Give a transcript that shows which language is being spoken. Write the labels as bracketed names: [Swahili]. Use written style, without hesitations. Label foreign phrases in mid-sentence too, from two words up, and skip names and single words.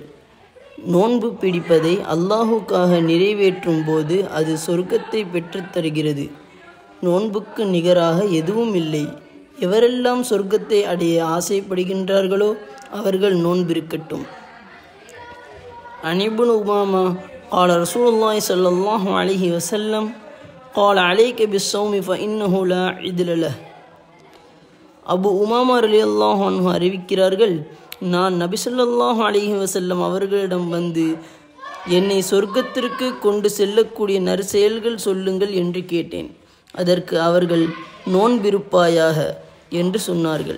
[Tamil] நோன்பு பிடிப்பதை அல்லாஹுக்காக நிறைவேற்றும் போது அது சொர்க்கத்தை பெற்றுத்தருகிறது. நோன்புக்கு நிகராக எதுவும் இல்லை. எவரெல்லாம் சொர்க்கத்தை அடைய ஆசைப்படுகின்றார்களோ அவர்கள் நோன்பிருக்கட்டும். [Arabic] عن أبي أمامة قال رسول الله صلى الله عليه وسلم قال عليك بالصوم فإنه لا عدل له. [Tamil] அபு உமாமா [Arabic] رضي الله عنه [Tamil] அறிவிக்கிறார்கள், நான் நபி [Arabic] صلى الله عليه وسلم [Tamil] அவர்களிடம் வந்து என்னை சொர்க்கத்திற்கு கொண்டு செல்லக்கூடிய நற்செயல்கள் சொல்லுங்கள் என்று கேட்டேன். அதற்கு அவர்கள் நோன்பிருப்பாயாக என்று சொன்னார்கள்.